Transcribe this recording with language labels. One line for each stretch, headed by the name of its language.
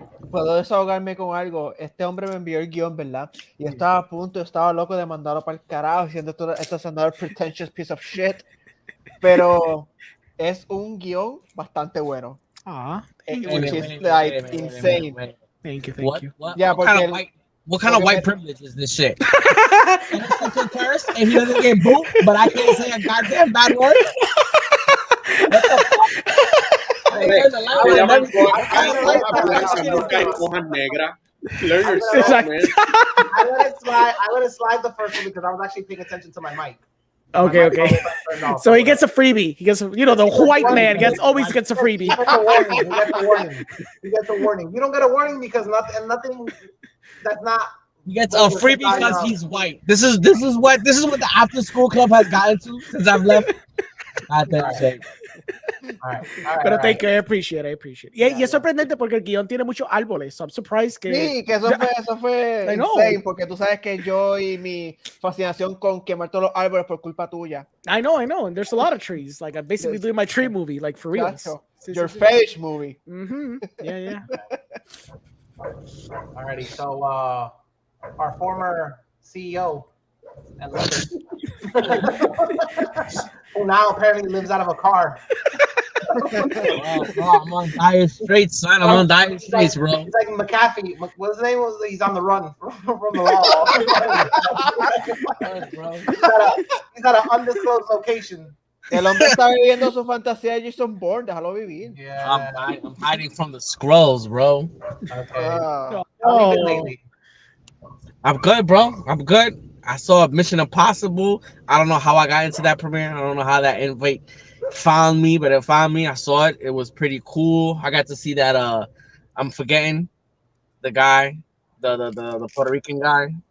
Spanish: Puedo desahogarme con algo. Este hombre me envió el guión, ¿verdad? Y yo estaba a punto, estaba loco de mandarlo para el carajo, diciendo esto es
English: another pretentious piece of shit.
Spanish: Pero es un guión bastante bueno.
English: Which is like insane. Thank you. Yeah, what kind of white privilege is this shit? And it's such a curse, and he doesn't get booped, but I can't say a goddamn bad word. What the fuck? There's a lot of Learn yourself, man. I let it slide the first one because I was actually paying attention to my mic. Okay. So he gets a freebie. He gets, the white man always gets a freebie. You get the warning. You don't get a warning because nothing that's not. He gets a freebie because he's white. This is what the after school club has gotten to since I've left. All Pero thank you, I appreciate it.
Spanish: Y es sorprendente porque el guión tiene muchos árboles.
English: So I'm surprised que...
Spanish: Sí, que eso fue
English: I know.
Spanish: insane, porque tú sabes que yo y mi fascinación con quemar todos los árboles por culpa tuya.
English: I know. And there's a lot of trees. Like, I'm basically doing my tree movie, like, for real. Your fetish movie. Yeah. Alrighty, so our former CEO and who now apparently lives out of a car. Bro, I'm on dire straits, son. I'm on dire straits, bro. He's like McAfee. What's his name? He's on the run from the law. He's at an undisclosed location.
Spanish: El hombre está viviendo su fantasía de Jason Bourne, déjalo vivir.
English: Yeah. I'm hiding from the scrolls, bro. Okay. Oh. I'm good, bro. I'm good. I saw Mission Impossible. I don't know how I got into that premiere. I don't know how that invite found me, but it found me. I saw it. It was pretty cool. I got to see that. I'm forgetting the guy, the Puerto Rican guy.